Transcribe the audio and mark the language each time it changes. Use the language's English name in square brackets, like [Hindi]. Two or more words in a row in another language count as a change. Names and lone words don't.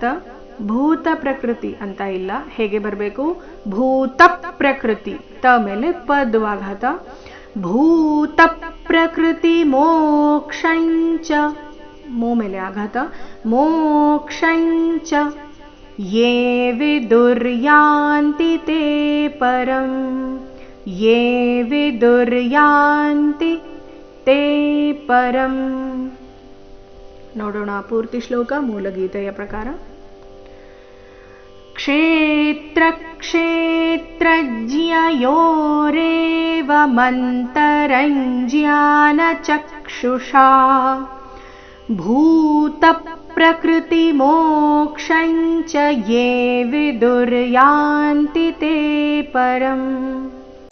[Kannada] ಭೂತ ಪ್ರಕೃತಿ ಅಂತ ಇಲ್ಲ, ಹೇಗೆ ಬರಬೇಕು, ಭೂತ ಪ್ರಕೃತಿ ತ ಮೇಲೆ ಪದ್ವಾಘಾತ. [Sanskrit] ಭೂತ ಪ್ರಕೃತಿ ಮೋಕ್ಷಂಚ [Kannada] ಮೋ ಮೇಲೆ ಆಘಾತ. [Sanskrit] ಮೋಕ್ಷಂಚ ಯೇ ವಿದುರ್ಯಾಂತಿ ತೇ ಪರಂ. ಯೇ ವಿದುರ್ಯಾಂತಿ ತೇ ಪರಂ. [Kannada] ನೋಡೋಣ ಪೂರ್ತಿ ಶ್ಲೋಕ ಮೂಲಗೀತೆಯ ಪ್ರಕಾರ. [Sanskrit] ಕ್ಷೇತ್ರ ಕ್ಷೇತ್ರಜ್ಞಯೋರೇವಮಂತರಂಜ್ಞಾನ ಚಕ್ಷುಷಾ ಭೂತ ಪ್ರಕೃತಿ ಮೋಕ್ಷಂಚ ಯೇ ವಿದುರ್ಯಾಂತಿ ತೇ ಪರಂ.